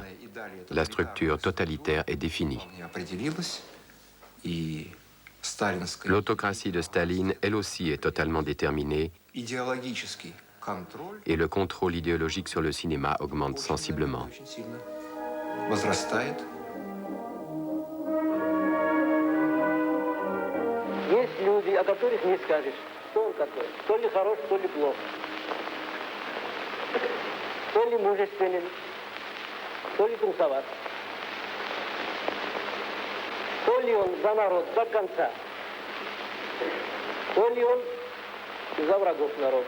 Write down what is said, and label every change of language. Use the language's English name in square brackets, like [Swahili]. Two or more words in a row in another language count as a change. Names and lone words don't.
[French] La structure totalitaire est définie. L'autocratie de Staline, elle aussi, est totalement déterminée et le contrôle idéologique sur le cinéma augmente sensiblement. [Russian] Есть люди, о которых не скажешь, что он такой. То ли хорош, то ли плох. То ли мужественен, то ли трусоват. То ли он за народ до конца, то ли он за врагов народа.